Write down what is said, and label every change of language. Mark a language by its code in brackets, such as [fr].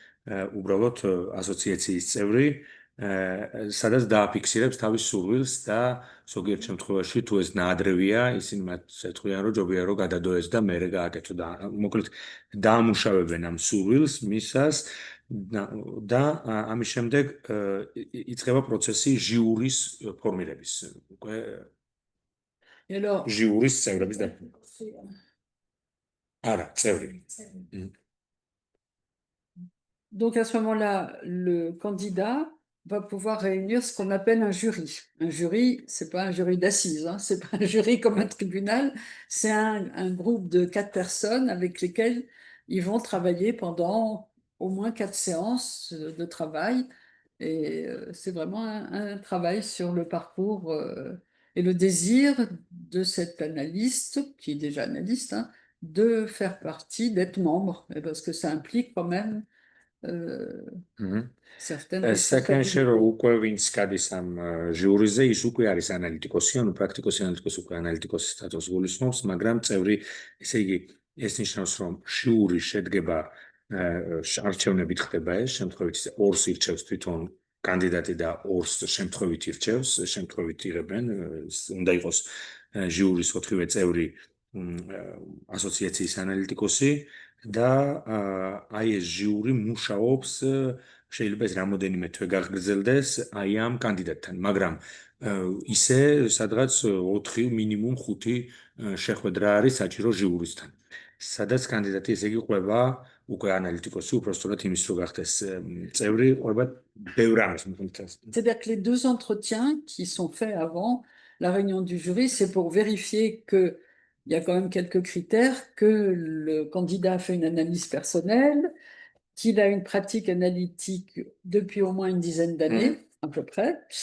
[ka] უბრალოდ ასოციაციის წევრი, სადაც დააფიქსირებს თავის სურვილს და ზოგიერთ შემთხვევაში თუ ეს ნაადრევია, ისინი მათ ეთქვიან, რომ ჯობია რომ გადადოეს და მერე გააკეთო და მოკლედ დაამუშავებენ ამ სურვილს მისას და ამის შემდეგ იწყება პროცესი ჟიურის ფორმირების. უკვე ჟიურის წევრების და არა, წევრი. [fr] Donc à ce moment-là, le candidat va pouvoir réunir ce qu'on appelle un jury. Un jury, c'est pas un jury d'assises, hein, c'est pas un jury comme un tribunal, c'est un groupe de 4 personnes avec lesquelles ils vont travailler pendant au moins 4 séances de travail. Et c'est vraiment un travail sur le parcours et le désir de cet analyste, qui est déjà analyste, hein, de faire partie, d'être membre, parce que ça implique quand même certaines responsabilités. [ka] უკვე ვინც გადის ამ ჟიურიზე, ის უკვე არის ანალიტიკოსი, ანუ პრაქტიკოსი ანალიტიკოსი უკვე ანალიტიკოსის სტატუსს გულისხმობს, მაგრამ წევრი, ესე იგი, ეს ნიშნავს, რომ ჟიური შედგება არჩევნებით ხდება ეს, შემთხვევით 2-ს ირჩევს თვითონ კანდიდატი და 2-ს შემთხვევით ირჩევს, შემთხვევით იღებენ, უნდა იყოს ჟიურის 4-ვე წევრი ასოციაციის ანალიტიკოსი და აი ეს ჟიური მუშაობს შეიძლება ეს რამოდენიმე თვე გაგრძელდეს აი ამ კანდიდატთან, მაგრამ ისე სადღაც 4 მინიმუმ 5 შეხვედრა არის საჭირო ჟიურისთან. სადაც კანდიდატი ესე იგი ყვება უკვე ანალიტიკოსი, უпростоრად იმის რო გახდეს წევრი, ყვება ბევრ ამის მიხედვით. [fr] C'est-à-dire que les deux entretiens qui sont faits avant la réunion du jury, c'est pour vérifier qu'il y a quand même quelques critères, que le candidat a fait une analyse personnelle, qu'il a une pratique analytique depuis au moins une dizaine d'années, à peu près.